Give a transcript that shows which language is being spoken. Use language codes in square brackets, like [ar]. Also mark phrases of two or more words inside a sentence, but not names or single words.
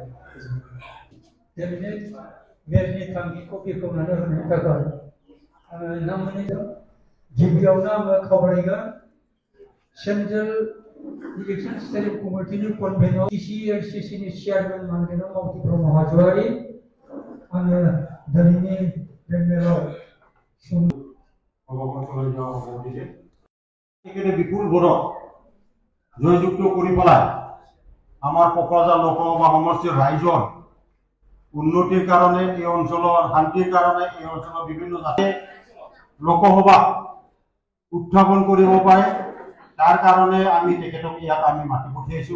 [brx] जोंनि मेलनि थांखिखौ बेखेवनानै होनो थाखाय नोंथांमोननि गिबियावनो आङो खावलायगोन [en] Central Election Steering Committee-ni Convener [brx] CCLCCनि चेयारमेन मानगोनां मावथि ब्रह्म हाज'वारि आङो दिनैनि बे मेलाव [as] বিপুল ভোটত জয়যুক্ত কৰি পেলাই আমাৰ কোকৰাঝাৰ লোকসভা সমষ্টিৰ ৰাইজৰ উন্নতিৰ কাৰণে, এই অঞ্চলৰ শান্তিৰ কাৰণে, এই অঞ্চলৰ বিভিন্ন জাতি লোকসভা উত্থাপন কৰিব পাৰে, তাৰ কাৰণে আমি তেখেতক ইয়াত আমি মাতি পঠিয়াইছোঁ।